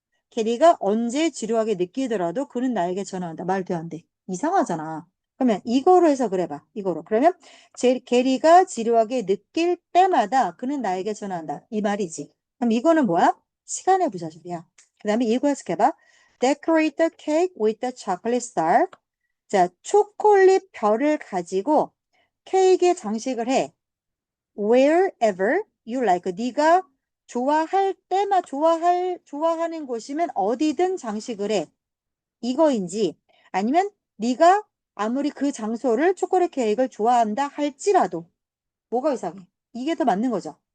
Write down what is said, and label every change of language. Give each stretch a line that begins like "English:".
Korean: 게리가 언제 지루하게 느끼더라도 그는 나에게 전화한다. 말도 안 돼. 이상하잖아. 그러면 이거로 해서 그래봐. 이거로. 그러면 게리가 지루하게 느낄 때마다 그는 나에게 전화한다. 이 말이지. 그럼 이거는 뭐야? 시간의 부사절이야. 그 다음에 이거 해석해봐.
English: Decorate the cake with the chocolate star.
Korean: 자, 초콜릿 별을 가지고 케이크에 장식을 해.
English: Wherever you like.
Korean: 네가 좋아할 때만 좋아하는 곳이면 어디든 장식을 해. 이거인지 아니면 네가 아무리 그 장소를 초콜릿 케이크를 좋아한다 할지라도 뭐가 이상해? 이게 더 맞는 거죠.